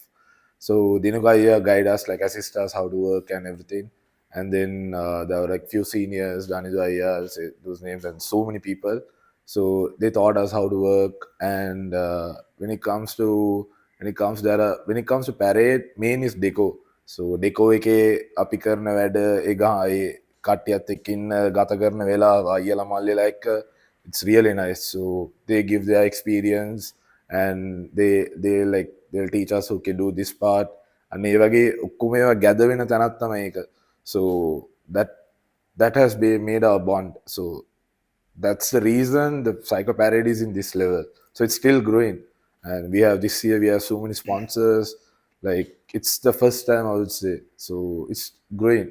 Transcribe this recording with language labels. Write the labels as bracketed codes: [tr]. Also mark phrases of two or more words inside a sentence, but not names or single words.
[en] So Dinukaya guide us, like assist us how to work and everything. And then there were like few seniors, Danizaya, I'll say those names, and so many people. So they taught us how to work. And when it comes to parade, main is deco. [si] So deco එකේ අපි කරන වැඩ ඒ කට්ටියත් එක්ක ඉන්න ගත කරන වෙලාව අයියලා මල්ලිලා එක්ක [en] it's really nice. So they give their experience, and they'll teach us okay do this part. [si] And ඒ වගේ ඔක්කොම ඒවා gather වෙන තැනක් තමයි ඒක. [en] So that has been made our bond. So that's the reason the Psychoparade is in this level. So it's still growing, and this year we have so many sponsors. Like it's the first time I would say. So it's growing.